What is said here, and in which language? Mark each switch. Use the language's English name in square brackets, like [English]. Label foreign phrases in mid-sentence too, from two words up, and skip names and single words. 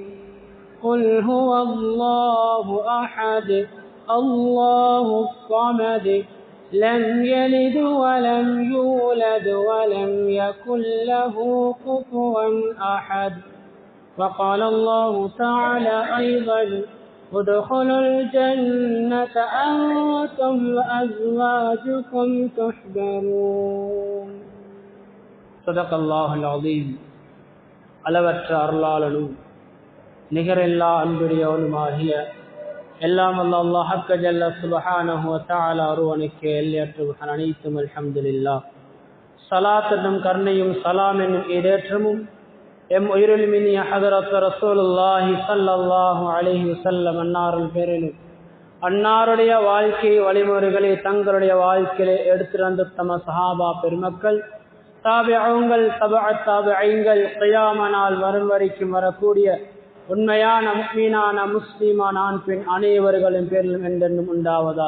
[Arabic] قل هو الله أحد الله الصمد لم يلد ولم يولد ولم يكن له كفوا أحد. وقال الله تعالى أيضا: ادخلوا الجنة أنتم وأزواجكم تحبرون. صدق الله العظيم. [Tamil] அளவற்ற அருளாளனும் நிகரில்லா அன்புடையவனுமாகிய எல்லாம் அல்லாஹ் [Arabic] جل سبحانه وتعالى [Tamil] ஒருவனுக்கு எல்லையற்ற புகழ் அனைத்தும் அல்ஹம்துலில்லாஹ். ஸலாத்தும் கருணையும் ஸலாம் என்னும் ஈடேற்றமும் எம் உயிரிலுமினிய ஹதரத் [Arabic] رسول الله صلى الله عليه وسلم [Tamil] அன்னாரின் பேரிலும் அன்னாருடைய வாழ்க்கை வழிமுறைகளை தங்களுடைய வாழ்க்கையிலே எடுத்துரைந்த தம சஹாபா பெருமக்கள், தாபிஊன்கள், தபஅத் தாபிஈன்கள், கியாம நாள் வரும் வரைக்கும் வரக்கூடிய உண்மையான முஃமினான முஸ்லிமான ஆண் பெண் அனைவர்களின் பேரிலும் என்றென்றும் உண்டாவதாக.